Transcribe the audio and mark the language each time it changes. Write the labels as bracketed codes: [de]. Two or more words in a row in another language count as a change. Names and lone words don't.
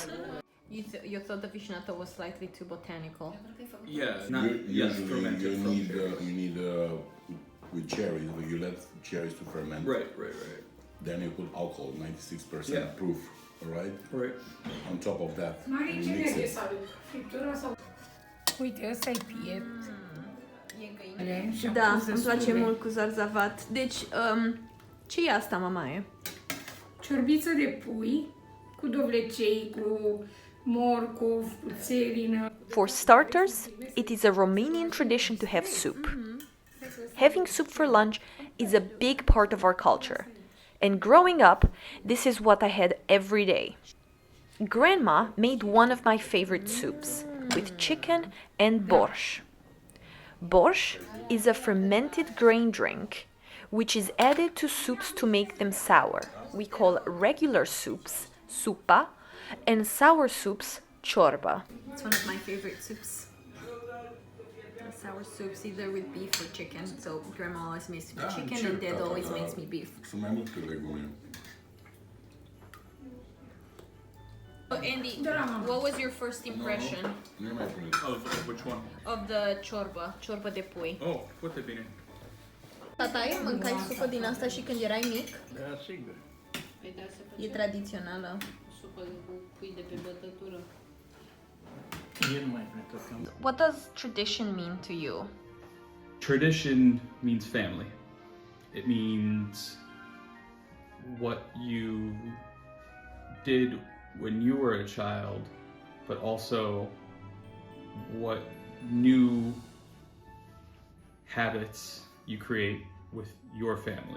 [en] You thought the Vishnata was slightly too botanical. Yeah, not Usually fermented you from need cherries. with cherries, you let cherries to ferment. Right. Then you put alcohol, 96% Yeah. proof, alright? Right. On top of that, Mari, you [ro] ce [en] mix [ro] ne [en] it. [ro] friptura sau... Uite, ăsta e piept. Și Da, am pus îmi place destule. mult cu zarzavat. Deci, ce e asta, mamaie? Ciorbiță de pui cu dovlecei, cu morcov, cu țerină. [en] For starters, it is a Romanian tradition to have soup. Having soup for lunch is a big part of our culture. And growing up, this is what I had every day. Grandma made one of my favorite soups with chicken and borщ. Borщ is a fermented grain drink which is added to soups to make them sour. We call regular soups supa and sour soups ciorba. It's one of my favorite soups. Sour soups, either with beef or chicken. So grandma always makes me chicken and dad always makes me beef. [ro] Sunt mai multe legume. [en] Andy, what was your first impression [ro] Nu mai pune. [en] Of which one? of the [ro] ciorba de pui? Oh, foarte bine. Tataie, mâncai supă din asta și când erai mic? Da, sigur. E tradițională. Supă cu pui de pe bătătură. Eu nu mai pregăteam. [en] What does tradition mean to you? Tradition means family. It means what you did when you were a child, but also what new habits you create with your family.